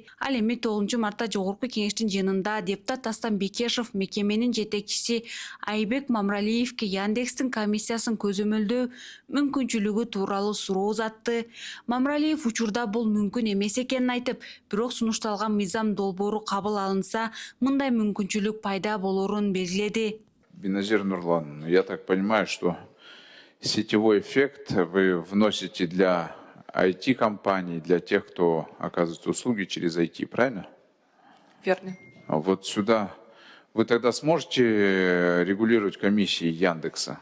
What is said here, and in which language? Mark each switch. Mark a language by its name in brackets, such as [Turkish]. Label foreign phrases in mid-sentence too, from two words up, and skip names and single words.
[Kyrgyz] Ал эми 9-мартта жогорку кеңештин жыйынында депутат Астан Бекешев мекеменин жетекчиси Айбек Мамралиевке Яндекстин комиссиясын көзөмөлдөө мүмкүнчүлүгү тууралуу суроо узатты. Мамралиев учурда бул мүмкүн эмес экенин айтып, бирок сунушталган мыйзам долбоору кабыл алынса, мындай мүмкүнчүлүк пайда болорун белгиледи. [Russian] Биназир Нурлан, я так понимаю, что сетевой эффект вы вносите для IT-компаний, для тех, кто оказывает услуги через IT, правильно? Верно. Вот сюда вы тогда сможете регулировать комиссии Яндекса?